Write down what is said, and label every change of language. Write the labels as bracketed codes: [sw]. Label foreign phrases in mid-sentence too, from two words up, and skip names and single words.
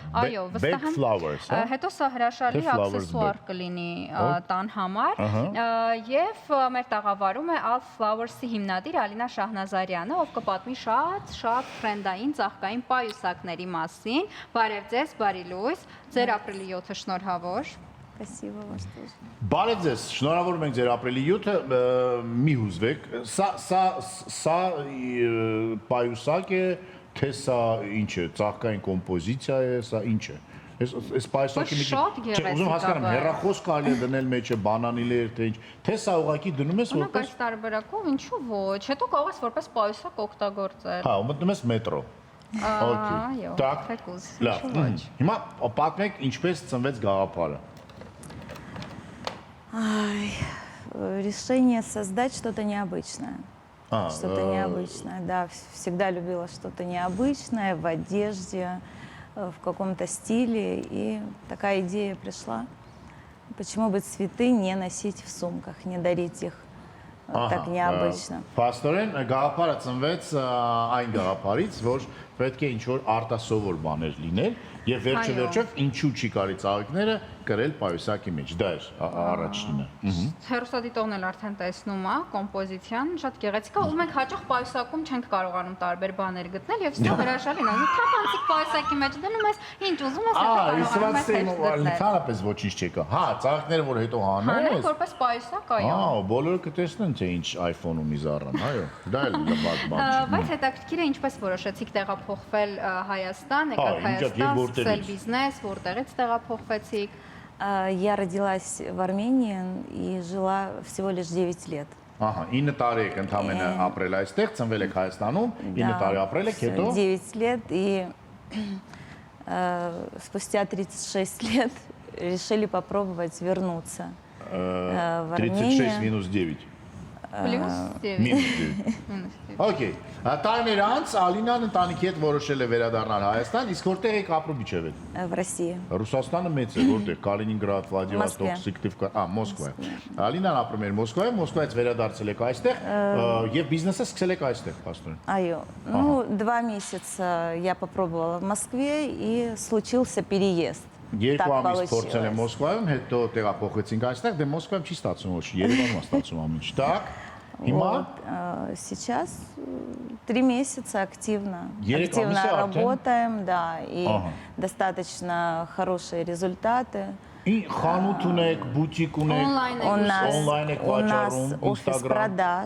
[hy] Այո, վստահ եմ։ Հետո սա հրաշալի աքսեսուար կլինի տան համար։ Եվ մեր տաղավարում է Alf Flowers-ի հիմնադիր Ալինա Շահնազարյանը, ով կպատմի շատ ֆրենդային ծաղկային պայուսակների մասին։ Բարև ձեզ, բարի լույս, ձեր ապրիլի 7-ը շնորհավոր։ [ru] Спасибо вас тоже։ [hy] Բարև ձեզ, շնորհավորում ենք ձեր ապրիլի 7-ը, մի հուզվեք։ Սա պայուսակ է, թե սա ինչ է, ծաղկային կոմպոզիցիա է, սա ինչ է։ Այս պայուսակի մի ուզում հասկանամ, հեռախոս կարելի է դնել մեջը, բանանիներ, թե ինչ, թե սա ուղղակի դնում ես որպես այս տարբերակով, ինչու ոչ, հետո կարող ես որպես պայուսակ օգտագործել։ Հա, մտնում ես մետրո։ Այո, թեկուզ, ինչու ոչ։ Հիմա պատմեք ինչպես ծնվեց գաղափարը։ [ru] Решение создать что-то необычное. Что-то необычное, да, всегда любила что-то необычное в одежде, в каком-то стиле, и такая идея пришла. Почему бы цветы не носить в сумках, не дарить их так необычно? [hy] Փաստորեն գաղափարը ծնվեց այն գաղափարից, որ պետք է ինչ-որ արտասովոր բաներ լինել, եւ վերջով ինչու չի կարի ծաղիկները կրել պայուսակի մեջ, դա էր առաջինը։ Հերոսադիտողն էլ արդեն տեսնում է կոմպոզիցիան, շատ գեղեցիկ է, ու մենք հաճախ պայուսակում չենք կարողանում տարբեր բաներ գտնել եւ սա հրաշալին է։ Թափանցիկ պայուսակի մեջ դնում ես, ինչ ուզում ես, ընդհանրապես ոչինչ չկա։ Հա, ծաղիկները որ հետո հանես, որպես պայուսակ, այո։ Հա, բոլորը կտեսնեն թե ինչ iPhone-ում իզառան, այո։ Դա էլ լավ բան չէ։ Բայց հետաքրքիր է ինչպես որոշեցիք տեղափոխվել Հայաստան, եկաք Հայաստան, սկսել բիզնես, որտեղից տեղափոխվեցիք։ [ru] Я родилась в Армении и жила всего лишь 9 лет. [hy] Ահա, 9 տարի եք ընդամենը ապրել այստեղ, ծնվել եք Հայաստանում, 9 տարի апрель եք, հետո [ru] 9 лет, и спустя 36 лет решили попробовать вернуться в Армению. 36 минус 9. Плюс 9. Минус 9. Окей. [hy] Տարիներ անց Ալինան ընտանիքի հետ որոշել է վերադառնալ Հայաստան, իսկ որտեղ եք ապրում իջև եք։ [ru] В России. [hy] Ռուսաստանը մեծ է, որտեղ Կալինինգրադ, Վլադիվոստոկ, Սիկտիվկա, Մոսկվա։ Ալինան ապրում էր Մոսկվայում, Մոսկվայից վերադարձել եք այստեղ եւ բիզնեսը սկսել եք այստեղ, փաստորեն։ Այո, [ru] ну 2 месяца я попробовала в Москве и случился переезд. [hy] Երկու ամիս փորձել եմ Մոսկվայում, հետո տեղափոխվեցինք այստեղ, դե Մոսկվայում չի ստացվում ոչ, Երևանում է ստացվում ամեն ինչ։ Так, [ru] вот, сейчас 3 месяца активно работаем, да, и достаточно хорошие результаты. [hy] И խանութ ունեք, բուտիկ ունեք, онлайн եք վաճառում, [ru] офис продаж.